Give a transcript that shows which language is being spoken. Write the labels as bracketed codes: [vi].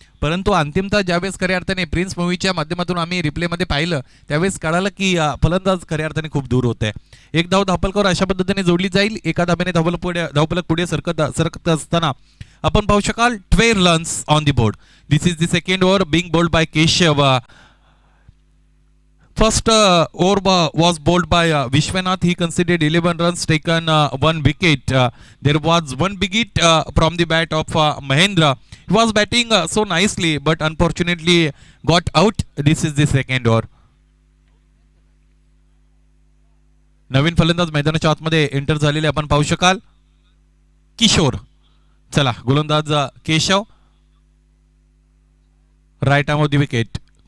[mr] परंतु अंतिमतः ज्यावेळेस खऱ्या अर्थाने प्रिन्स मूवीच्या माध्यमातून आम्ही रिप्लेमध्ये पाहिलं त्यावेळेस कळालं की फलंदाज खऱ्या अर्थाने खूप दूर होते. एक धाव धापलकर अशा पद्धतीने जोडली जाईल. एका धाब्याने धावफलक पुढे सरकत असताना आपण पाहू शकाल [en] 12 runs on the board. This is the second over being bowled by Keshav. First over was bowled by Vishwanath. He conceded 11 runs, taken 1 wicket. There was 1 big hit from the bat of Mahendra. He was batting so nicely, but unfortunately got out. This is the second over. [mr] नवीन फलंदाज मैदानाच्या आतमध्ये enter झालेले आपण पाहू शकाल किशोर. चला गोलंदाज Keshav [en] Right arm off the wicket.